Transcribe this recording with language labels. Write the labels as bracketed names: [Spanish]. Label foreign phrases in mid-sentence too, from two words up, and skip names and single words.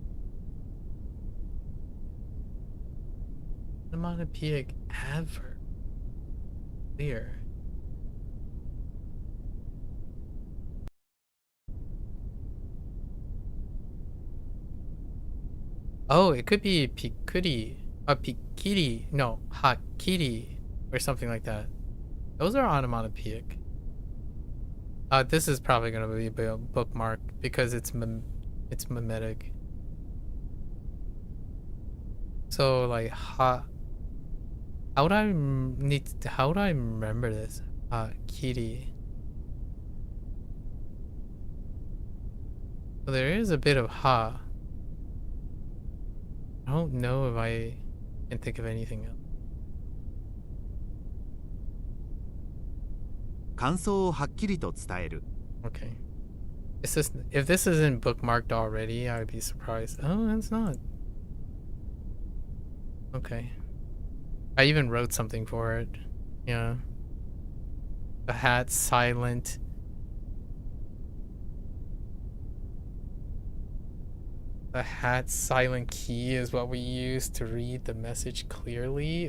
[English] Onomatopoeic adverb. Clear. Oh, it could be pikuri, pikiri, no, hakiri, or something like that. Those are onomatopoeic. This is probably gonna be a bookmark because it's mimetic. So like how would I remember this? Kiri. So there is a bit of ha. I don't know if I can think of anything else. [Japanese] 感想をはっきりと伝える。 [English] Okay. If this isn't bookmarked already, I would be surprised. Oh, it's not. Okay. I even wrote something for it. Yeah. The hat silent. The hat silent key is what we use to read the message clearly.